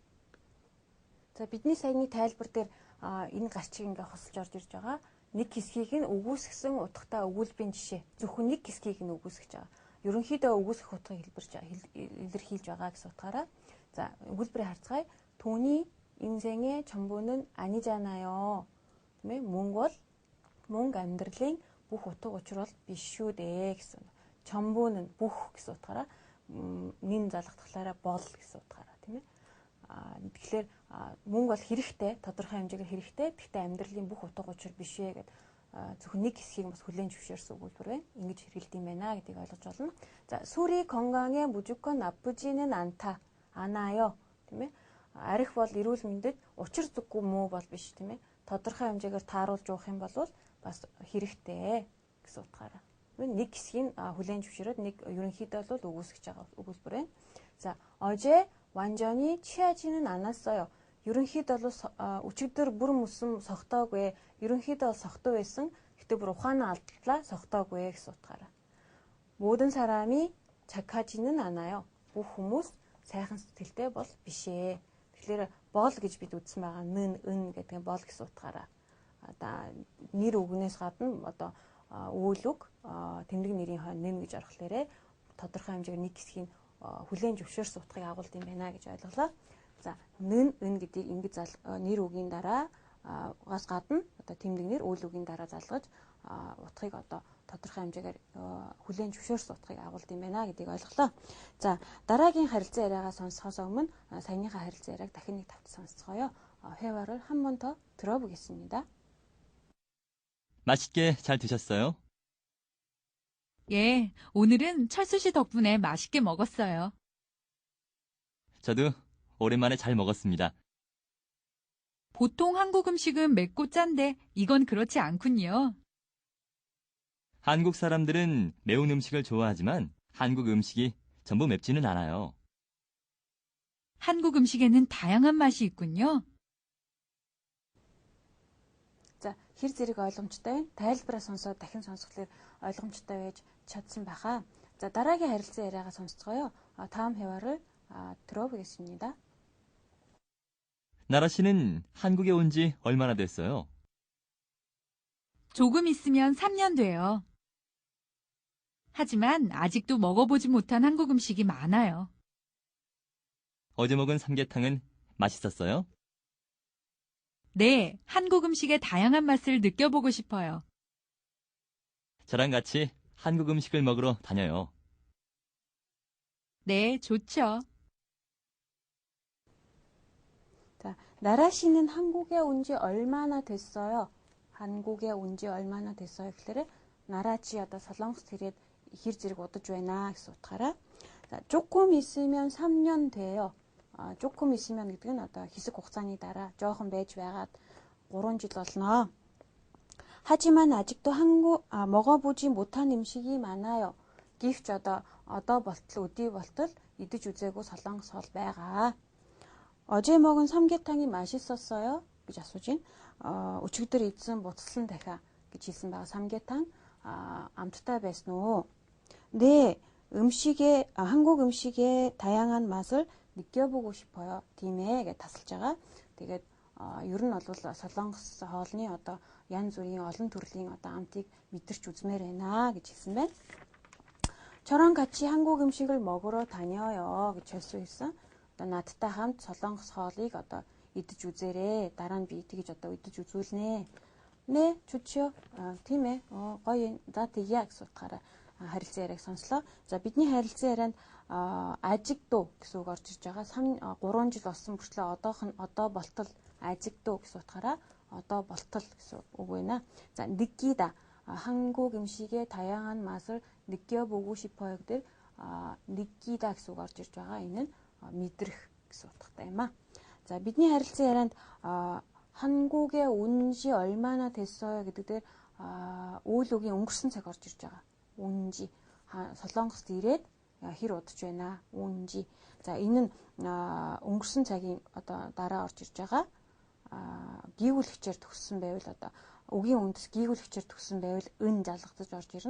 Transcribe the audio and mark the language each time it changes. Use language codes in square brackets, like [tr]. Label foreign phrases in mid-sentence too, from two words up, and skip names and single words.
[mn] За бидний саяны тайлбар дээр энэ гарчиг ингээ хосолж орж ирж байгаа. Нэг хэсгийг нь үгүйсгэсэн утгатай өгүүлбэрийн жишээ. Зөвхөн нэг хэсгийг нь үгүйсгэж байгаа. Ерөнхийдөө үгүйсгэх утгыг илэрхийлж байгаа гэсэн утгаараа. За өгүүлбэрийг харцгаая. [ko] 돈이 인생의 전부는 아니잖아요. [mn] тийм ээ мөнгө амьдралын бүх утга учир бол биш шүү дээ гэсэн. 전부는 бүх гэсэн утгаараа нин залгахлаараа бол гэсэн утгаараа тийм ээ. Тэгэхээр мөнгө бол хэрэгтэй, тодорхой хэмжээгээр хэрэгтэй. Гэхдээ амьдралын бүх утга учир биш ээ гэдэг зөвхөн нэг хэсгийг бас хүлээн зөвшөөрсөн өгүүлбэр байна. Ингэж хэрэгэлдэг юм байна гэдгийг ойлгож болно. За, [ko] 술이 건강에 무조건 나쁘지는 않아요. [mn] тийм ээ. Арих бол эрүүл мэндэд учир зүггүй муу бол биш тийм ээ. Тодорхой хэмжээгээр тааруулж уух юм бол бас хэрэгтэй гэсэн утгаараа. Нэг хэсгийг хүлээн зөвшөөрөөд нэг ерөнхийдөө бол үгүйсгэж байгаа өгүүлбэр байна. За, [ko] 어제 완전히 취하지는 않았어요. [mn] ерөнхийдөө бол өчигдөр бүр мөсөн согтоогүй. ерөнхийдөө согтуу байсан. Гэтэ бүр ухаанаа алдлаа согтоогүй гэсэн утгаараа. [ko] 모든 사람이 착하지는 않아요. [mn] бүх хүмүүс сайхан сэтгэлтэй бол биш ээ. Тэгэхээр бол гэж бид үзсэн байгаа ын гэдэг нь бол гэсэн утгаараа. Одоо нэр үгнээс гадна одоо үйл үг тэмдэг нэрийн хойно нэн гэж орохлоорэ тодорхой хэмжээгээр нэг хэсгийг хүлээн зөвшөөрсөн утгыг агуулдаг юм байна гэж ойлголоо. За ын гэдгийг ингэж нэр үгийн дараа гас гадна одоо тэмдэг нэр үйл үгийн дараа залгаж утгыг одоо тодорхой хэмжээгээр хүлээн зөвшөөрсөн утгыг агуулдаг юм байна гэдгийг ойлголоо. За дараагийн харилцан яриагаа сонсохоос өмнө саяныхаа харилцан яриаг дахин нэг тавт сонсцгоё. [ko] 회화를 한 번 더 들어보겠습니다. 맛있게 잘 드셨어요? 예, 오늘은 철수 씨 덕분에 맛있게 먹었어요. 저도 오랜만에 잘 먹었습니다. 보통 한국 음식은 맵고 짠데 이건 그렇지 않군요. 한국 사람들은 매운 음식을 좋아하지만 한국 음식이 전부 맵지는 않아요. 한국 음식에는 다양한 맛이 있군요. [mn] За хэр зэрэг ойлгомжтой вэ? Тайлбараа сонсоод дахин сонсголоор ойлгомжтой байж чадсан баха. За дараагийн харилцан яриагаа сонсцгоё. [ko] 다음 회화를 들어보겠습니다. 나라 씨는 한국에 온 지 얼마나 됐어요? 조금 있으면 3년 돼요. 하지만 아직도 먹어보지 못한 한국 음식이 많아요. 어제 먹은 삼계탕은 맛있었어요? 네, 한국 음식의 다양한 맛을 느껴보고 싶어요. 저랑 같이 한국 음식을 먹으러 다녀요. 네, 좋죠. 자, 나라 씨는 한국에 온 지 얼마나 됐어요? 한국에 온 지 얼마나 됐어요? [mn] гэхээр 나라 чи одоо Солонгост ирээд хэр зэрэг удаж байна гэсэн утгаараа. За, [ko] 조금 있으면 3년 돼요. 조금 있으면 [mn] гэдэг нь одоо хэсэг хугацааны дараа жоохон байж байгаад 3 жил болно. [ko] 하지만 아직도 먹어보지 못한 음식이 많아요. [mn] Гэвч одоо болтол өдий болтол идэж үзээгүй солонгос хоол байгаа. [ko] 어제 먹은 삼계탕이 맛있었어요? [mn] гэж асууж байна. Өчигдөр идсэн буцалсан дахиа гэж хэлсэн байгаа. 삼계탕 амттай байсан уу? [ko] 네, 한국 음식의 다양한 맛을 느껴보고 싶어요. [mn] тийм ээ гэж тасалж байгаа. Тэгээд ер нь бол солонгос хоолны одоо янз бүрийн олон төрлийн одоо амтыг мэдэрч үзмээр байна гэж хэлсэн байна. [ko] 저랑 같이 한국 음식을 먹으러 다녀요 [mn] гэж хэлсэн. Одоо надтай хамт солонгос хоолыг одоо идэж үзээрэй. Дараа нь би тэгж одоо идэж үзүүлнэ. 네, 좋죠. тийм ээ. гоё. За тэгье гэсэн утгаараа харилцан яриаг сонслоо. За бидний харилцан ярианд 아직도 гэсэн үг орж ирж байгаа. 3 жил болсон мөртлөө одоо болтол 아직도 гэсэн утгаараа одоо болтол гэсэн үг байна. За 느끼다. [ko] 한국 음식의 다양한 맛을 느껴보고 싶어요. [mn] гэдэг 느끼다 гэсэн үг орж ирж байгаа. Энэ нь мэдрэх гэсэн утгатай юм аа. За бидний харилцан ярианд [ko] 한국에 온 지 얼마나 됐어요 [mn] гэдэг дээр үйл үгийн өнгөрсөн цаг орж ирж байгаа. 온지 солонгост ирээд хэр удаж байна? 온지. За энэ нь өнгөрсөн цагийн одоо дараа орж ирж байгаа. Гийгүүлэгчээр төгссөн байвал одоо үгийн үндэс гийгүүлэгчээр төгссөн байвал ын залгадаж орж ирнэ.